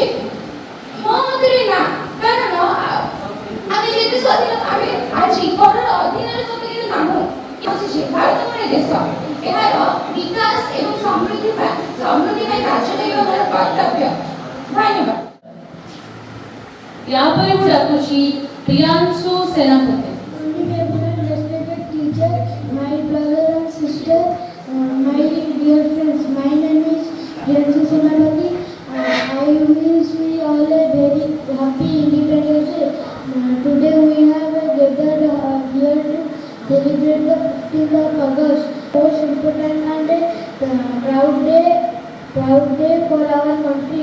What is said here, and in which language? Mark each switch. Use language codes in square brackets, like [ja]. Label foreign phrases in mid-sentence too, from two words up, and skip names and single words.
[or] ମୋ ମତରେ ନା, କାରଣ ଆମେ ଯେତେ ସ୍ୱାଧୀନ ଆମେ ଆଜି ପରର ଅଧୀନରେ କିନ୍ତୁ ନାହୁଁ। ଭାରତ ମୋର ଦେଶ, ଏହାର ବିକାଶ ଏବଂ ସମୃଦ୍ଧି ପାଇଁ କାର୍ଯ୍ୟ କରିବା ମୋର କର୍ତ୍ତବ୍ୟ। ଧନ୍ୟବାଦ। [hi] या पर [or] ମୁଁ ଡାକୁଛି ପ୍ରିୟାଂଶୁ ସେନାପତି। [en] Respected teacher, my brother and sister, my dear friends, my name is Priyanshu Senapati. I wish we all a very happy Independence Day. Today we have gathered here to celebrate the 15th of August, most important and proud day for our country.